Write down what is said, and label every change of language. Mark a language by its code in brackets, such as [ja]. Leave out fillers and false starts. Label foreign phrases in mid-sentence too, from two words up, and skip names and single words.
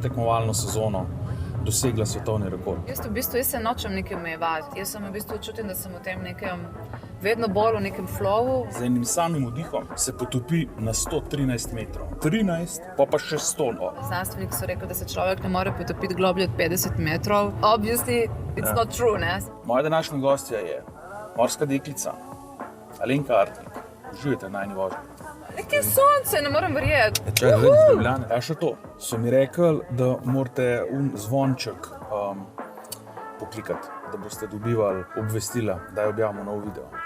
[sl] tekmovalno sezono dosegla svetovni rekord. Jaz se nočem nekaj omejevati. Jaz sem v bistvu čutim, da sem v tem nekem vedno bolj v nekem flowu. Z enim samim vdihom se potopi na 113 metrov. 13, pa še 100. Znanstveniki so rekli, da se človek ne more potopiti globlje od 50 metrov. [en] Obviously, it's not true, [sl] ne? Moja današnja gostja je morska deklica Alenka Artnik. Uživajte na eni vožnji. Nekaj sonce, ne morem verjeti. Čakaj, zdaj iz Ljubljane. Ja, še to. So mi rekli, da morate zvonček poklikati, da boste dobivali obvestila, da je objavimo nov video.